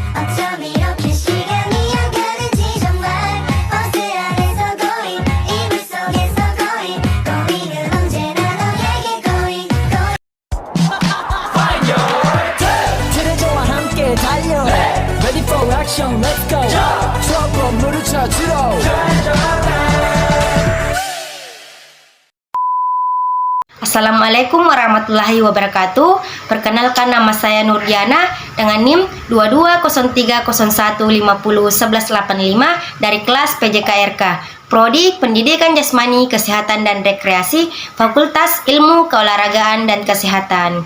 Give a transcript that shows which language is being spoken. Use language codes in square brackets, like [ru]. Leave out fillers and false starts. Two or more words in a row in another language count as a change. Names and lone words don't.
[ko] 어쩜 이렇게 시간이 안 가는지 정말 버스 안에서 고인 이불 속에서 고인 고인은 언제나 너에게 고인 그래 저와 함께 달려 [en] Ready for action let's go [ko] 추억과 물을 찾으러 [ar] السلام عليكم ورحمة الله وبركاته. [id] Perkenalkan, nama saya Nurdiana dengan NIM 220301501185 dari kelas PJKRK, Prodi Pendidikan Jasmani, Kesehatan dan Rekreasi, Fakultas Ilmu Keolahragaan dan Kesehatan.